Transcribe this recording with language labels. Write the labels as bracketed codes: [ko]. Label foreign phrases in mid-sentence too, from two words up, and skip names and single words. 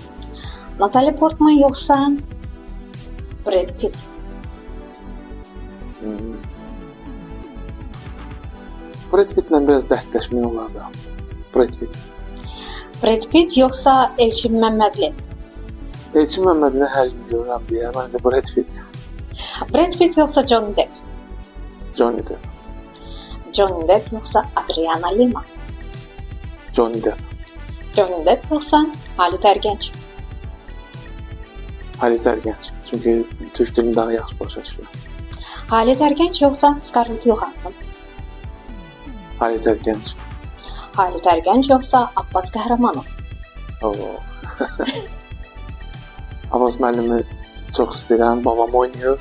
[az] Natali Portman yoxsa Brad Pitt? Brad Pittlə biraz dərdləşmək olardı. Brad Pitt. Brad Pitt yoxsa Elçin Məmmədli? Elçin Məmmədli hər gün görürəm deyə, məncə Brad Pitt. Brad Pitt yoxsa Johnny Depp? Johnny Depp. Johnny Depp yoxsa Adriana Lima? Johnny Depp. Johnny Depp yoxsa Halit Ergənc? Halit Ergənc. Çünki türk dilini daha yaxşı başa düşürəm. Halit Ergənc yoxsa Scarlett Johansson? Halit Ergənc. Halit Ergənc yoxsa Abbas Qəhrəmanov? Abbas müəllimi çox istəyirəm, babam oynayır.